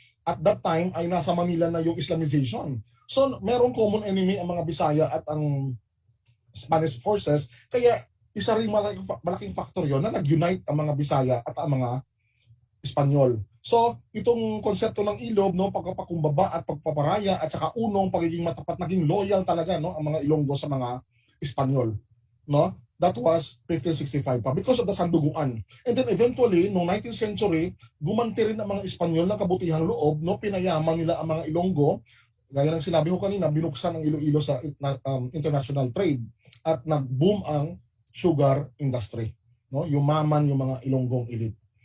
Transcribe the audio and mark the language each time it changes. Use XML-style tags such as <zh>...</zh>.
<en>At that time</en> <tl>ay nasa Manila na yung Islamization. So merong common enemy ang mga Bisaya at ang Spanish forces, kaya isa rin malaking factor yon na nag-unite ang mga Bisaya at ang mga Espanyol. So, itong konsepto ng ilob, no, pagpapakumbaba at pagpaparaya at saka unong pagiging matapat, naging loyal talaga, no, ang mga Ilonggo sa mga Espanyol, no?</tl> <en>That was 1565</en> <tl>pa</tl> <en>because of the sanduguan. And then eventually,</en> <tl>noong 19th century, gumanti rin ang mga Espanyol ng kabutihang loob, no, pinayaman nila ang mga Ilonggo. Gaya ng sinabi ko kanina, binuksan ang Iloilo sa international trade at nag-boom ang sugar industry, no? Yumaman yung mga Ilonggong elite.</tl>